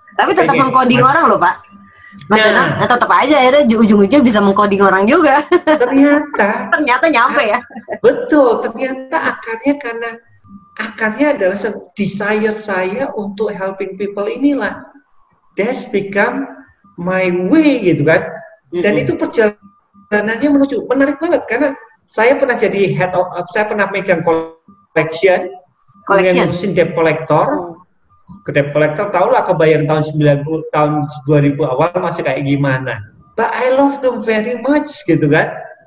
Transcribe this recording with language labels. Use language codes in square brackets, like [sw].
[id] Tapi tetap mengcoding orang loh, Pak. Mas Danang, tetap aja ya, ujung-ujungnya bisa mengcoding orang juga. Ternyata nyampe ya. Betul, ternyata akarnya adalah desire saya untuk helping people inilah. [en] That's become my way gitu kan. [id] Dan itu perjalanannya menuju menarik banget karena saya pernah jadi saya pernah megang collection. Ngurusin debt collector. Ke debt collector tahulah kebayang tahun 90, tahun 2000 awal masih kayak gimana. [en] But I love them very much gitu kan.